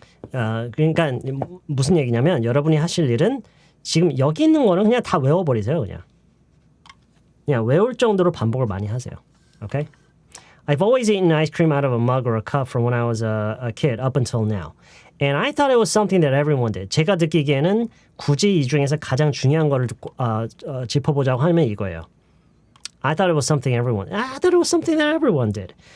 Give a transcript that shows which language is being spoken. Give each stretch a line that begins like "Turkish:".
Korean: 그러니까 무슨 얘기냐면 여러분이 하실 일은 지금 여기 있는 거는 그냥 다 외워버리세요. 그냥 외울 정도로 반복을 많이 하세요.
English: Okay? I've always eaten ice cream out of a mug or a cup from when I was a kid up until now. And I thought it was something that everyone did.
Korean: 제가 느끼기에는 굳이 이 중에서 가장 중요한 거를 짚어보자고 하면 이거예요.
English: I thought it was something that everyone did.